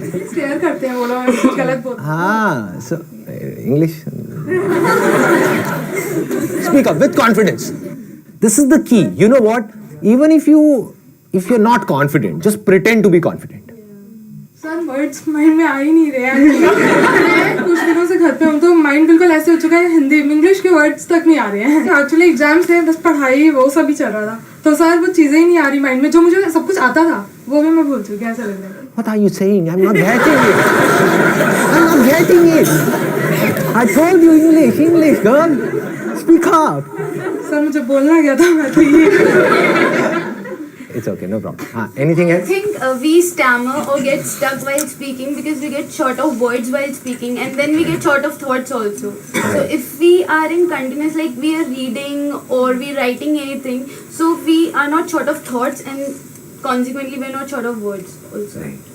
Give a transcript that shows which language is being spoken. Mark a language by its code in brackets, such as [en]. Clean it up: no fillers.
[hi] Scare करते हैं वो लोग कुछ गलत बोलते [en] So English. Speak up with confidence. This is the key. You know what? Even if you're not confident, just pretend to be confident. [hi] Sir words mind में आ ही नहीं रहे हैं कुछ दिनों से घर पे हूँ तो माइंड बिल्कुल ऐसे हो चुका है हिंदी इंग्लिश के वर्ड्स तक नहीं आ रहे हैं एक्चुअली एग्जाम्स थे बस पढ़ाई वो सब ही चल रहा था तो सर वो चीज़ें ही नहीं आ रही माइंड में जो मुझे सब कुछ आता था वो भी मैं भूल चुकी ऐसा लग रहा है [en] What are you saying? I'm not getting it. I'm not getting it. I told you English, girl. Speak up. [hi] Sir मुझे बोलना क्या था मैं तो ये [en] It's okay, no problem. Anything I else? think we stammer or get stuck while speaking because we get short of words while speaking and then we get short of thoughts also. So if we are in continuous, like we are reading or we writing anything, so we are not short of thoughts and consequently we are not short of words also.